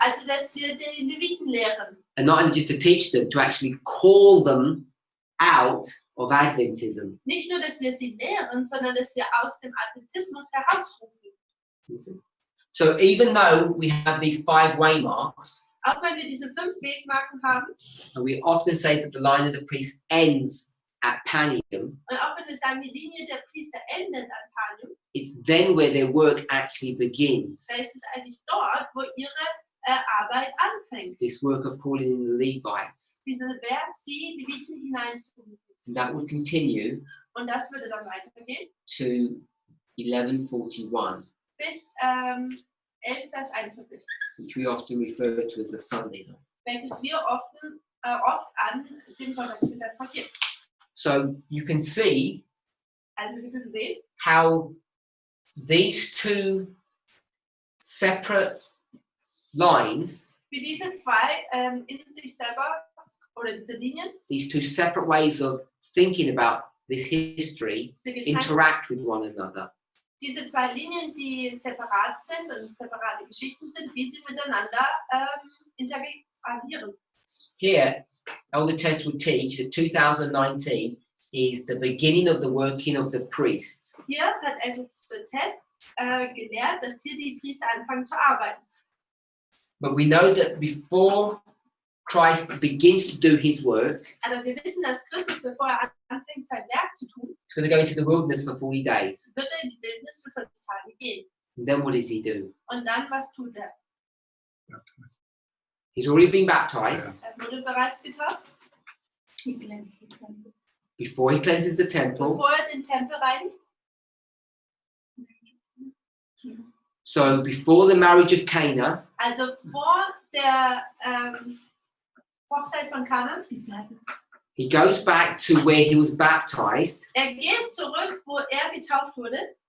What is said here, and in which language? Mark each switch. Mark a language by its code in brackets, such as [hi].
[de] Also, dass wir die Leviten lehren. [en] and not only just to teach them, to actually call them out of Adventism. [de] Nicht nur, dass wir sie lehren, sondern dass wir aus dem Adventismus herausrufen. [en] So even though we have these 5 waymarks, [de] Auch wenn wir diese 5 Wegmarken haben, [en] and we often say that the line of the priest ends at Panium, [de] Und auch wenn wir sagen, die Linie der Priester endet an Panium, [en] it's then where their work actually begins. [de] da ist es eigentlich dort, wo ihre Arbeit anfängt. [en] This work of calling in the Levites. [de] Diese Werk, die Leviten hineinzurufen. [en] And that would continue [de] Und das würde dann weitergehen [en] to 11:41, [de] bis 11 Vers 41, [en] which we often refer to as the Sunday law. [de] welches wir oft an dem Sonntagsgesetz markieren. [en] So you can see [de] Also wir können sehen, [en] how these two separate lines, [de] wie diese zwei in sich selber, oder diese Linien, [en] these two separate ways of thinking about this history, interact with one another. [de] diese zwei Linien, die separat sind und separate Geschichten sind, wie sie miteinander interagieren. [en] Here, Elder Tess would teach that 2019 is the beginning of the working of the priests. [de] Hier hat ältester Tess gelehrt, dass hier die Priester anfangen zu arbeiten. [en] But we know that before Christ begins to do his work, [de] Aber wir wissen, dass Christus, bevor er anfängt, sein Werk zu tun, [en] he's going to go into the wilderness for 40 days. [de] wird er in die Wildnis für 40 Tage gehen. [en] And then what does he do? [de] Und dann, was tut er? [en] He's already been baptized. [de] Er wurde bereits getauft, [en] Before he cleanses the temple. [de] bevor er den Tempel reinigt. [en] So before the marriage of Cana, [de] Also vor der Hochzeit von Kana. [en] he goes back to where he was baptized [de] Er geht zurück, wo er getauft wurde,